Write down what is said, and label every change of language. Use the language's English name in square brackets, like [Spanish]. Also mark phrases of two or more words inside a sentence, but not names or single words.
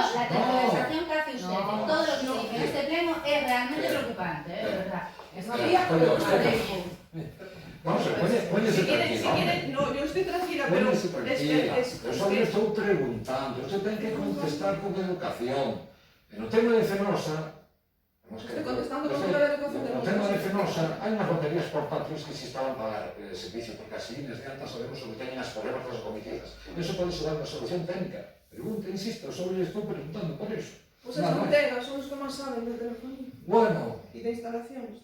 [Spanish] La tergiversación que hace usted de todo lo que se dice en este pleno es realmente preocupante, de verdad. [Galician] Vamos a ver, póñese [Spanish] Si [Galician] tranquila. [Spanish] quieren, no, yo estoy tranquila, pero [Galician] Póñese tranquila. [Spanish] es [Galician] Eu só le estou preguntando, usted ten que contestar con educación. En o tema de Fenosa, [Spanish] estoy contestando con toda la educación del no mundo. [Galician] tema de Fenosa, hai unhas baterías portátiles que se estaban para dar servicio, porque as líneas de alta sabemos que teñen as problemas das acometidas. Eso pode ser unha solución técnica. Pregunta, insisto, só le estou preguntando por eso. Pues as Ortega son os que máis saben de telefonía Bueno, e de instalaciones.